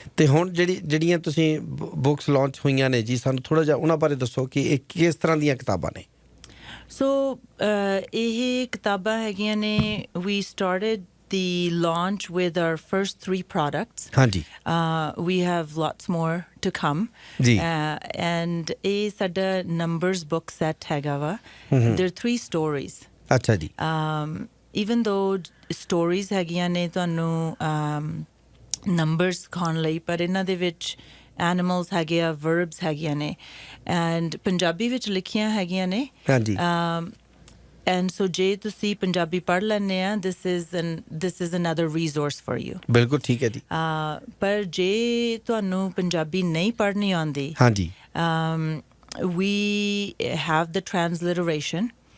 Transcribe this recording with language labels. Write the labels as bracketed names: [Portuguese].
[Punjabi] ਤੇ ਹੁਣ ਜਿਹੜੀਆਂ ਤੁਸੀਂ ਬੁੱਕਸ ਲਾਂਚ ਹੋਈਆਂ ਨੇ ਜੀ, ਸਾਨੂੰ ਥੋੜਾ ਜਿਹਾ ਉਹਨਾਂ ਬਾਰੇ ਦੱਸੋ ਕਿ ਇਹ ਕਿਸ ਤਰ੍ਹਾਂ ਦੀਆਂ ਕਿਤਾਬਾਂ ਨੇ। ਸੋ ਇਹ ਕਿਤਾਬਾਂ ਹੈਗੀਆਂ ਨੇ, [English] we started the launch with our first 3 products. [Punjabi] ਹਾਂਜੀ। [English] We have lots more to come. [Punjabi] ਜੀ। And ਇਹ ਸਾਡਾ [English] numbers book set [Punjabi] ਹੈਗਾ ਵਾ। [English] There are 3 stories. [Punjabi] ਅੱਛਾ ਜੀ। [English] Even though [Punjabi] stories ਹੈਗੀਆਂ ਨੇ ਤੁਹਾਨੂੰ numbers ਸਿਖਾਉਣ ਲਈ, ਪਰ ਇਹਨਾਂ ਦੇ ਵਿੱਚ animals ਹੈਗੇ ਆ, verbs ਹੈਗੀਆਂ ਨੇ, and ਪੰਜਾਬੀ ਵਿੱਚ ਲਿਖੀਆਂ ਹੈਗੀਆਂ ਨੇ। ਹਾਂਜੀ। [English] And so [Punjabi] ਜੇ ਤੁਸੀਂ ਪੰਜਾਬੀ ਪੜ੍ਹ ਲੈਂਦੇ ਆ, [English] this is another resource for you. [Punjabi] ਬਿਲਕੁਲ ਠੀਕ ਹੈ ਜੀ। ਪਰ ਜੇ ਤੁਹਾਨੂੰ ਪੰਜਾਬੀ ਨਹੀਂ ਪੜ੍ਹਨੀ ਆਉਂਦੀ, ਹਾਂਜੀ, [English] we have the transliteration.